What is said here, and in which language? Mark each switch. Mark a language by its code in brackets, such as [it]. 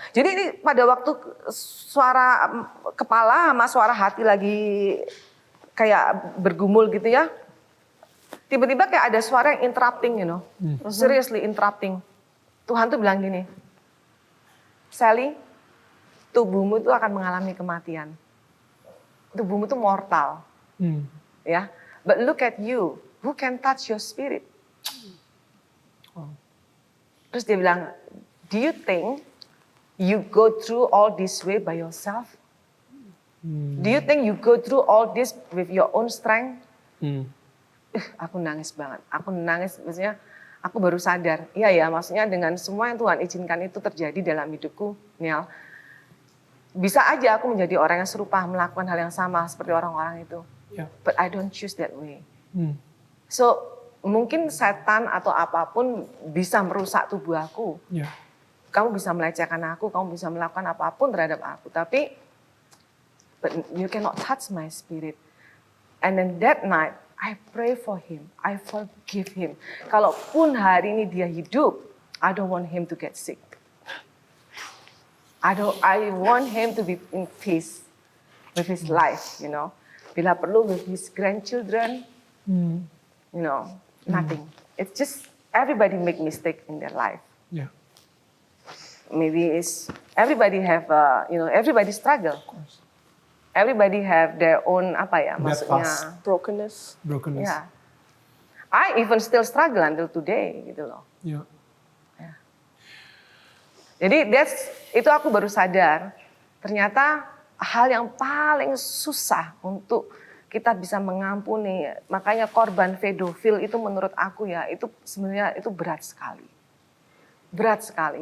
[id] Jadi ini pada waktu suara kepala sama suara hati lagi kayak bergumul gitu ya. Tiba-tiba kayak ada suara yang [en] interrupting, you know. Seriously interrupting. [id] Tuhan tuh bilang gini, Sally, tubuhmu itu akan mengalami kematian. Tubuhmu itu mortal. Ya. [en] But look at you, who can touch your spirit? [id] Terus dia bilang, [en] do you think you go through all this way by yourself? Do you think you go through all this with your own strength? [id] Aku nangis banget. Aku nangis, maksudnya aku baru sadar. Iya ya, maksudnya dengan semua yang Tuhan izinkan itu terjadi dalam hidupku, Neil. Bisa aja aku menjadi orang yang serupa, melakukan hal yang sama seperti orang-orang itu. [en] But I don't choose that way. [id] So, mungkin setan atau apapun bisa merusak tubuh aku. Kamu bisa melecehkan aku, kamu bisa melakukan apapun terhadap aku. Tapi, [en] but you cannot touch my spirit. And then that night, I pray for him, I forgive him. [id] Kalaupun hari ini dia hidup, [en] I don't want him to get sick. I want him to be in peace with his life, you know. [id] Bila perlu [en] with his grandchildren, you know, nothing. It's just everybody make mistake in their life. Maybe it's everybody have everybody struggle. Everybody have their own [id] maksudnya [en] brokenness. Yeah. I even still struggle until today [id] gitu loh. Jadi itu aku baru sadar ternyata hal yang paling susah untuk kita bisa mengampuni, makanya korban pedofil itu menurut aku ya itu sebenarnya itu berat sekali. Berat sekali.